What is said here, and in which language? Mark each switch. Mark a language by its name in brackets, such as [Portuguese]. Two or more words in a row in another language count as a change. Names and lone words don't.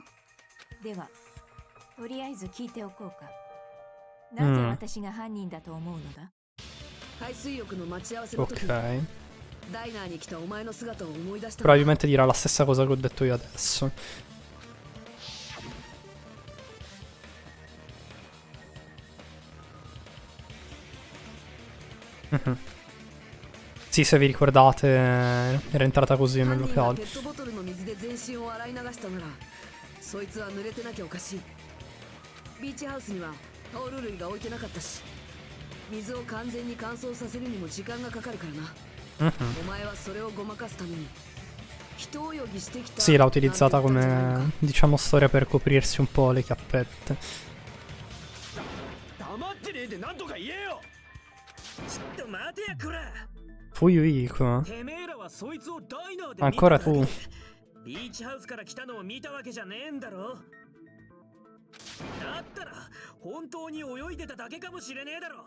[Japanese] ではとりあえず聞いておこうか。なぜ私が犯人だと思うのだ？海水浴の待ち合わせの時、 [Italian] Ok. [Japanese] ダイナーに来たお前の姿を思い出した。 [Italian] Probabilmente dirà la stessa cosa che ho detto io adesso. Sì, se vi ricordate, era entrata così nel [Japanese] 犯人が [Italian] locale. [Japanese] ペットボトルの水で全身を洗い流したなら、そいつは濡れてなきゃおかしい。ビーチハウスにはタオル類が置いてなかったし、水を完全に乾燥させるにも時間がかかるからな。お前はそれをごまかすために人泳ぎしてきた。 [Italian] Sì, l'ha utilizzata come, diciamo, storia per coprirsi un po' le chiappette. [Japanese] 黙ってねえでなんとか言えよ。ちょっと待てやこら。 Fuyuiko. てめえらはそいつをダイナーで [Italian] Ancora tu. [Japanese] ビーチハウスから来たのを見たわけじゃねえんだろ。だったら本当に泳いでただけかもしれねえだろ。